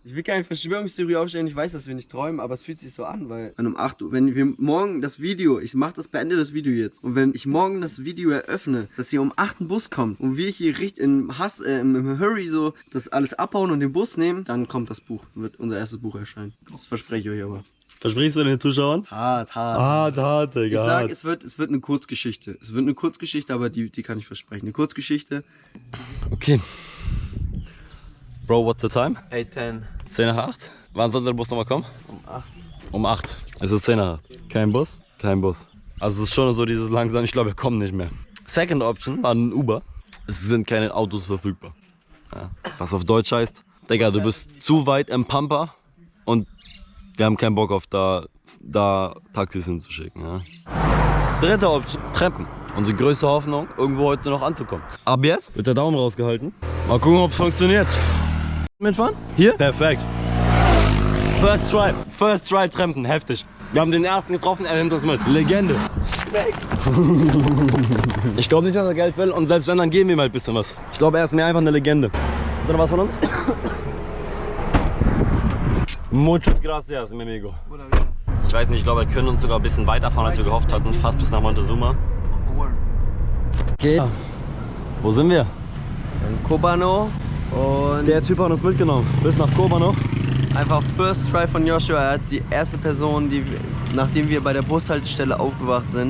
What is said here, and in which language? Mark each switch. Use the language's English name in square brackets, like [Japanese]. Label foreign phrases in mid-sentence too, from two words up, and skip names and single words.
[German] Ich will keine Verschwörungstheorie aufstellen, ich weiß, dass wir nicht träumen, aber es fühlt sich so an, weil um 8 Uhr, wenn wir morgen das Video, ich mache das, beende das Video jetzt, und wenn ich morgen das Video eröffne, dass hier um 8 ein Bus kommt und wir hier richtig im Hurry so das alles abhauen und den Bus nehmen, dann kommt das Buch, wird unser erstes Buch erscheinen. Das verspreche ich euch aber. Versprichst du den Zuschauern? Hart. Hart, Digga. Ich sag, es wird eine Kurzgeschichte. Es wird eine Kurzgeschichte, aber die kann ich versprechen. Eine Kurzgeschichte. [English] Okay. Bro, what's the time? 8:10. [German] 10 nach 8. Wann soll der Bus nochmal kommen? Um 8. Um 8. Es ist 10 nach 8. Kein Bus? Kein Bus. Also es ist schon so dieses langsam, ich glaube, wir kommen nicht mehr. [English] Second Option [German] war ein Uber. Es sind keine Autos verfügbar. Ja. Was auf Deutsch heißt, Digga, du bist zu weit im Pampa und wir haben keinen Bock auf da Taxis hinzuschicken. Ja. Dritte Option, Treppen. Unsere größte Hoffnung, irgendwo heute noch anzukommen. Ab jetzt wird der Daumen rausgehalten. Mal gucken, ob es funktioniert. Mitfahren? Hier? Perfekt. [English] First try [German] Treppen, heftig. Wir haben den ersten getroffen, er nimmt uns mit. Legende. Ich glaube nicht, dass er Geld will und selbst wenn, dann geben wir ihm halt ein bisschen was. Ich glaube, er ist mehr einfach eine Legende. Ist da noch was von uns? [Spanish] Muchas gracias, mi amigo. [German] Ich weiß nicht, ich glaube, wir können uns sogar ein bisschen weiterfahren, als wir gehofft hatten. Fast bis nach Montezuma. Okay. Wo sind wir? In Cobano. Und Der Typ hat uns mitgenommen. Bis nach Cobano. einfach [English] First Try [German] von Joshua. Er hat die erste Person, nachdem wir bei der Bushaltestelle aufgewacht sind.